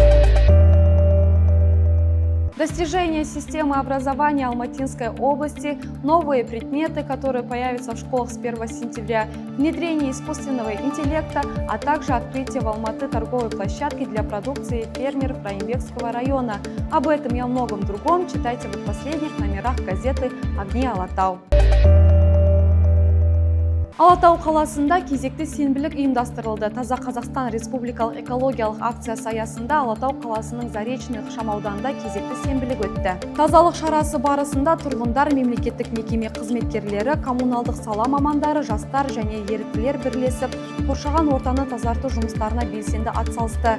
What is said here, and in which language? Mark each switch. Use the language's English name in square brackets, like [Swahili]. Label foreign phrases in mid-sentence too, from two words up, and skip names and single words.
[Russian] Достижения системы образования Алматинской области, новые предметы, которые появятся в школах с 1 сентября, внедрение искусственного интеллекта, а также открытие в Алматы торговой площадки для продукции фермеров Райымбекского района. Об этом и о многом другом читайте в последних номерах газеты «Огни Алатау». [Kazakh] Алатау қаласында кезекті сенбілік ұйымдастырылды. Таза Қазақстан республикалық экологиялық акциясы аясында Алатау қаласының Заречный ықшамауданында кезекті сенбілік өтті. Тазалық шарасы барысында тұрғындар, мемлекеттік мекеме қызметкерлері, коммуналдық сала мамандары, жастар және еріктілер бірлесіп, қоршаған ортаны тазарту жұмыстарына белсенді атсалысты.